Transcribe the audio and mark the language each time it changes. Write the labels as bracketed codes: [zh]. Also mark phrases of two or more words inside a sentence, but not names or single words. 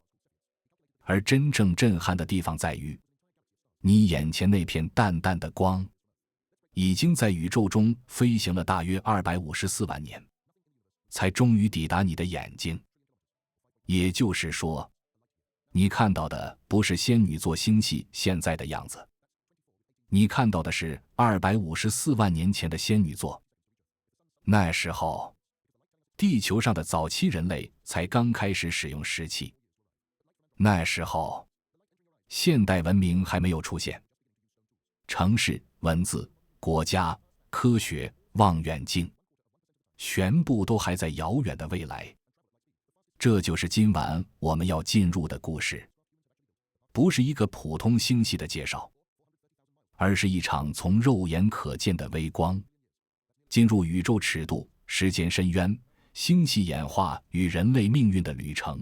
[zh] 而真正震撼的地方在於，你眼前那片淡淡的光已經在宇宙中飛行了大約254萬年，才終於抵達你的眼睛。也就是說，你看到的不是仙女座星系現在的樣子，你看到的是254萬年前的仙女座。那時候，地球上的早期人類才剛開始使用石器。那時候，現代文明還沒有出現，城市、文字、國家、科學、望遠鏡，全部都還在遙遠的未來。這就是今晚我們要進入的故事，不是一個普通星系的介紹，而是一場從肉眼可見的微光進入宇宙尺度、時間深淵、星系演化與人類命運的旅程。